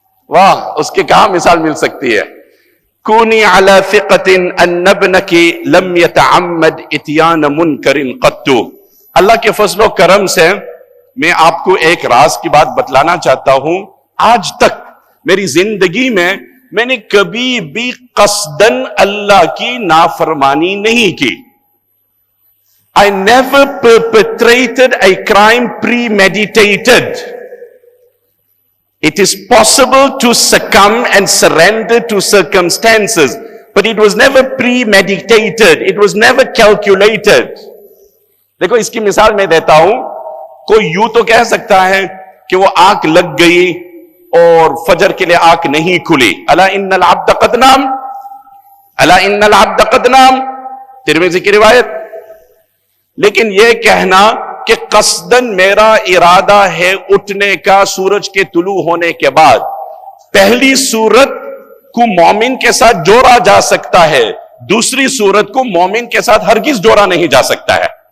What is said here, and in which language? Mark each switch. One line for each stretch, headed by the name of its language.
Urdu: واہ، اس کی کہاں مثال مل سکتی ہے؟
Arabic: کونی علی ثقۃ ان ابنک لم یتعمد اتیان منکر قط.
Urdu: اللہ کے فضل و کرم سے میں آپ کو ایک راز کی بات بتلانا چاہتا ہوں. آج تک میری زندگی میں نے کبھی بھی قصدن اللہ کی نافرمانی نہیں کی.
English: I never perpetrated a crime premeditated. It is possible to succumb and surrender to circumstances, but it was never premeditated. It was never calculated.
Urdu: دیکھو اس کی مثال میں دیتا ہوں. کوئی یوں تو کہہ سکتا ہے کہ وہ آنکھ لگ گئی اور فجر کے لیے آنکھ نہیں کھلی.
Arabic: الا ان العبد قد نام، الا ان العبد قد نام،
Urdu: ترمذی کی روایت. لیکن یہ کہنا کہ قصدن میرا ارادہ ہے اٹھنے کا سورج کے طلوع ہونے کے بعد، پہلی صورت کو مومن کے ساتھ جوڑا جا سکتا ہے، دوسری صورت کو مومن کے ساتھ ہرگز جوڑا نہیں جا سکتا ہے.